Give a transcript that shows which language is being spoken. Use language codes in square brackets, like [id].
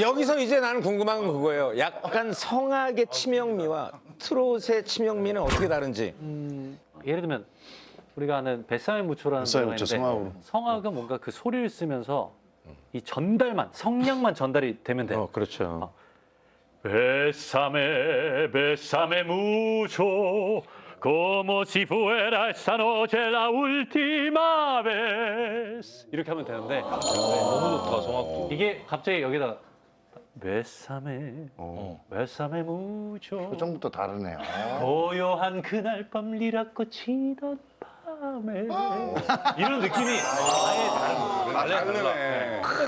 [ko] 여기서 이제 나는 궁금한 건 그거예요. 약간 성악의 치명미와 트롯의 치명미는 어떻게 다른지. 예를 들면 우리가 아는 뱃사의 무초라는 뱃사의 노래가 무초, 있는데 성악으로. 성악은 뭔가 그 소리를 쓰면서 이 전달만 성량만 전달이 되면 돼요. 그렇죠. [es] Bésame, bésame mucho, como si fuera esta noche la última vez. [ko] 이렇게 하면 되는데 너무 좋다, 성악도. 이게 갑자기 여기다 [es] Bésame, bésame mucho. [ko] 표정부터 다르네요. 고요한 그날 밤 리라꽃이던 밤에 이런 느낌이 아예 다르네.